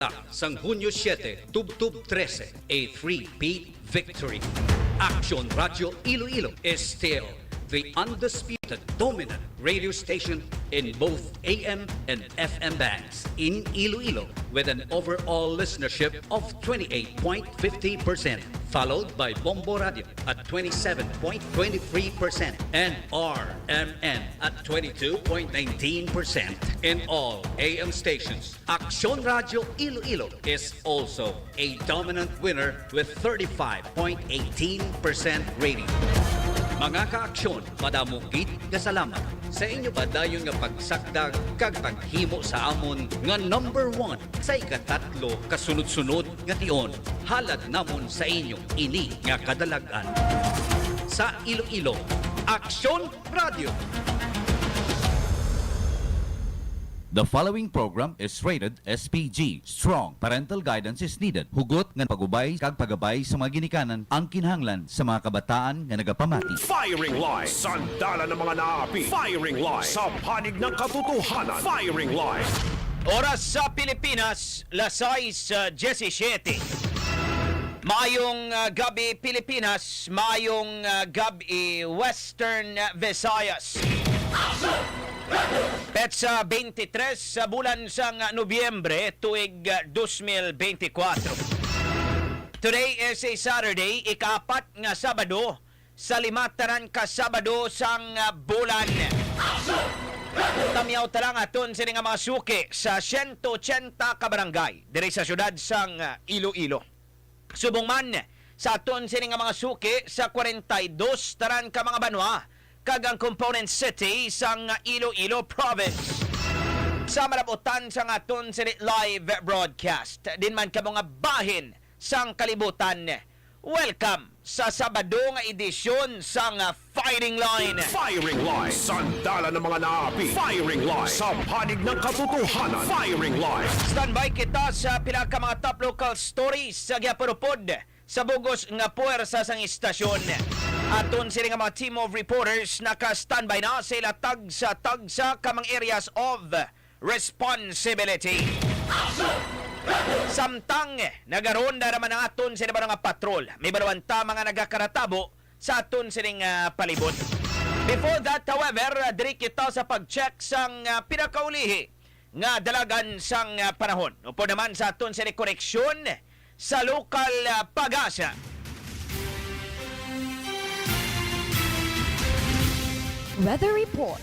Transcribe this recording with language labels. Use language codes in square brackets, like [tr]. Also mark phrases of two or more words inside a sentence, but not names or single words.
[hil] Sang Hunyo 7, Tubtub 13, [en] a three-peat victory. AKSYON Radio Iloilo is still the undisputed dominant radio station in both AM and FM bands in Iloilo with an overall listenership of 28.50%, followed by Bombo Radio at 27.23% and RMN at 22.19%. In all AM stations, AKSYON Radio Iloilo is also a dominant winner with 35.18% rating. [hil] Mga ka-aksyon, madamong gid nga salamat sa inyo ba dayon nga pagsagdag kag paghimo sa amon nga number 1 sa ikatatlo kasunod-sunod nga tion. Halad namon sa inyo ini nga kadalagan. Sa Iloilo, AKSYON Radio. [en] The following program is rated SPG. Strong parental guidance is needed. [hil] Hugot nga pagubay kag pagabay sa mga ginikanan ang kinahanglan sa mga kabataan nga nagapamati. [tl] Firingline, sandala ng mga naapi. Firingline, sa panig ng katotohanan. Firingline. [hil] Oras sa Pilipinas, lasais 17. Maayong gabi Pilipinas, maayong gabi Western Visayas. Petsa 23 sa bulan sang Nobyembre tuig 2024. [en] Today is a Saturday, [hil] ika-4 nga Sabado sa 5 tanan ka Sabado sang bulan. Tamyaw talang aton sini nga mga suki sa 180 ka barangay diri sa syudad sang Iloilo. Subong man sa aton sini nga mga suki sa 42 tanan ka mga banwa kag ang component city sang Iloilo Province. Sa marabutan sang aton sini [en] live broadcast [hil] din man ka mga bahin sang kalibutan. Welcome sa Sabado nga edisyon sang Firingline. [tl] Firingline, sandala ng mga naapi. Firingline, sa panig ng katotohanan. Firingline. [hil] Standby kita sa pila ka mga top local stories sa giapurupod sa bugos nga puwersa sang istasyon. Aton sila nga mga [en] team of reporters [hil] naka-standby na sa ila tagsa ka mga [en] areas of responsibility. [hil] Samtang nagaronda naman ang aton sila ba nga patrol. May balawanta mga nagakaratabo sa aton silang palibot. [en] Before that, however, [hil] diri kita sa pag-check sang pinakaulihi nga dalagan sang panahon. Upo naman sa aton sila koneksyon sa lokal pag-asa. [en] Weather Report.